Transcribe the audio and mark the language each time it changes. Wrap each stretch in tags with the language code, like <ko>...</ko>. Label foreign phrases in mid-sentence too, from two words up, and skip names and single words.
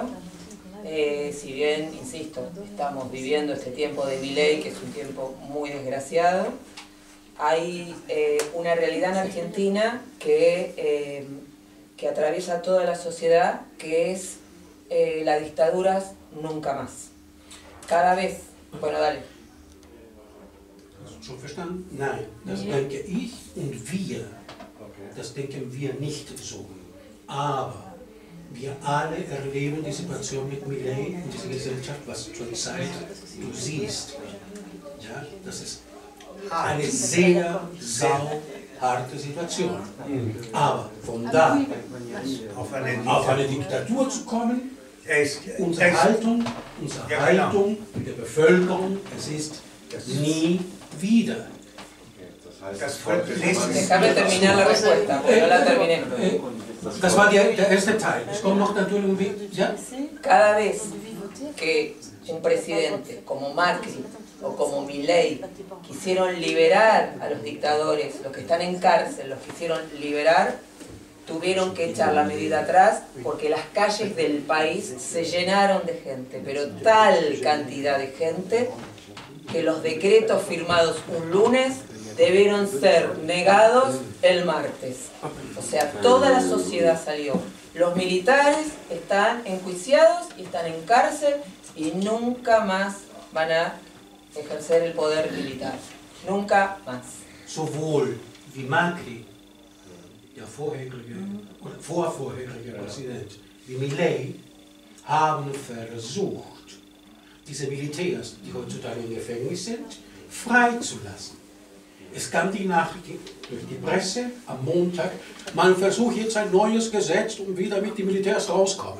<es>Si bien, insisto, estamos viviendo este tiempo de Milei, que es un tiempo muy desgraciado, hay una realidad en Argentina que atraviesa toda la sociedad, que es la dictadura nunca más. Cada vez, bueno, dale.</es> <de>Hast du schon verstanden? Nein, das denke ich und wir, das denken wir nicht so. Aber wir alle erleben die Situation mit Milei in dieser Gesellschaft, was zurzeit du siehst. Ja, das ist eine sehr, sehr harte Situation. Aber von da auf eine Diktatur zu kommen, unsere Haltung der Bevölkerung, es ist nie wieder.</de> <es>Déjame terminar la respuesta, porque no la terminé.</es> <de>Das war der erste Teil. Es kommt noch natürlich ¿ya?</de> <es>Cada vez que un presidente como Macri o como Milei quisieron liberar a los dictadores, los que están en cárcel, los quisieron liberar, tuvieron que echar la medida atrás porque las calles del país se llenaron de gente, pero tal cantidad de gente que los decretos firmados un lunes debieron ser negados el martes. O sea, toda la sociedad salió. Los militares están enjuiciados y están en cárcel y nunca más van a ejercer el poder militar. Nunca más.</es> <de>Sowohl wie Macri, der vorherige Präsident, wie Milei, haben versucht, diese Militärs, die heutzutage im Gefängnis sind, freizulassen. Es kam die Nachricht durch die Presse am Montag, man versucht jetzt ein neues Gesetz, um wieder mit den Militärs rauskommen.</de>